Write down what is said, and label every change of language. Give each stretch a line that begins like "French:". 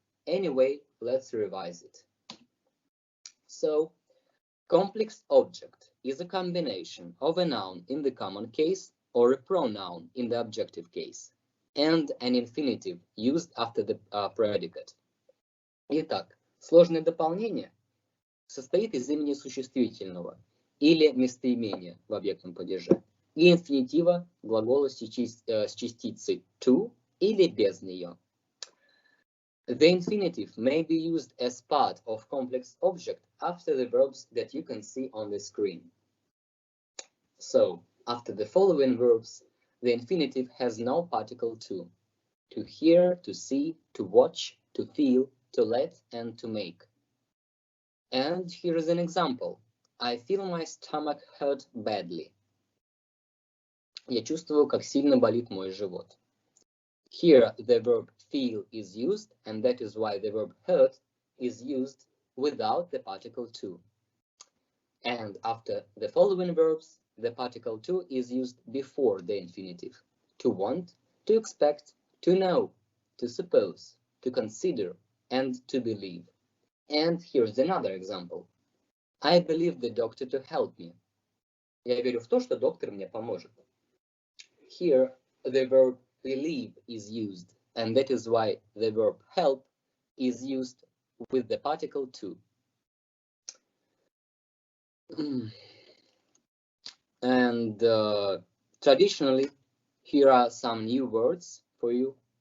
English: Anyway, let's revise it. So, complex object is a combination of a noun in the common case or a pronoun in the objective case, and an infinitive used after the predicate.
Russian: Итак, сложное дополнение состоит из имени существительного или местоимения в объектном падеже и инфинитива глагола с частицей to или без нее.
English: The infinitive may be used as part of complex object after the verbs that you can see on the screen. So, after the following verbs, the infinitive has no particle to hear, to see, to watch, to feel, to let, and to make. And here is an example. I feel my stomach hurt badly.
Russian: Я чувствую, как сильно болит мой живот.
English: Here the verb feel is used, and that is why the verb hurt is used without the particle to. And after the following verbs, the particle to is used before the infinitive. To want, to expect, to know, to suppose, to consider, and to believe. And here's another example. I believe the doctor to help me.
Russian: Я верю в то, что доктор мне поможет.
English: Here, the verb believe is used, and that is why the verb help is used with the particle to. And traditionally, here are some new words for you.